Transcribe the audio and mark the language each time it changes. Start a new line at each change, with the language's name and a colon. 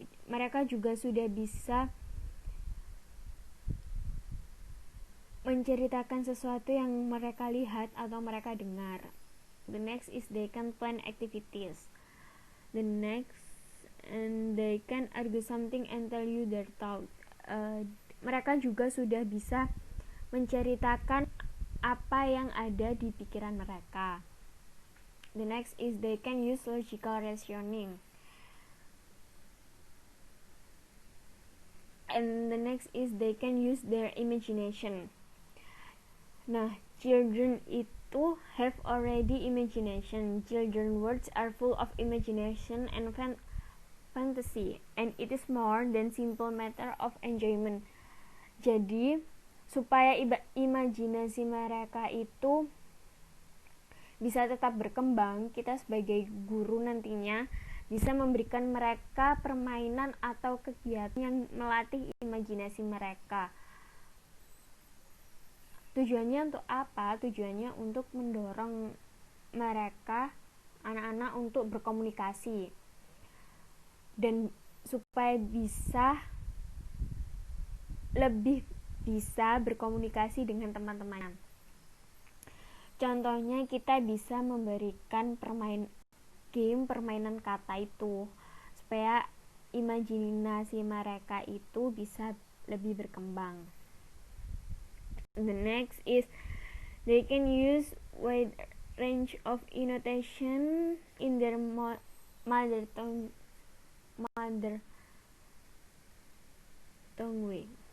Indonesian: Mereka juga sudah bisa menceritakan sesuatu yang mereka lihat atau mereka dengar.
English: The next is they can plan activities. The next, and they can argue something and tell you their thought.
Indonesian: Mereka juga sudah bisa menceritakan apa yang ada di pikiran mereka.
English: The next is they can use logical reasoning. And the next is they can use their imagination. Nah, children itu have already imagination. Children words are full of imagination and fantasy, and it is more than simple matter of enjoyment.
Indonesian: Jadi, supaya imajinasi mereka itu bisa tetap berkembang, kita sebagai guru nantinya bisa memberikan mereka permainan atau kegiatan yang melatih imajinasi mereka. Tujuannya untuk apa? Tujuannya untuk mendorong mereka, anak-anak, untuk berkomunikasi dan supaya lebih bisa berkomunikasi dengan teman-teman. Contohnya kita bisa memberikan permainan kata itu supaya imajinasi mereka itu bisa lebih berkembang.
English: The next is they can use wide range of intonation in their mother tongue way.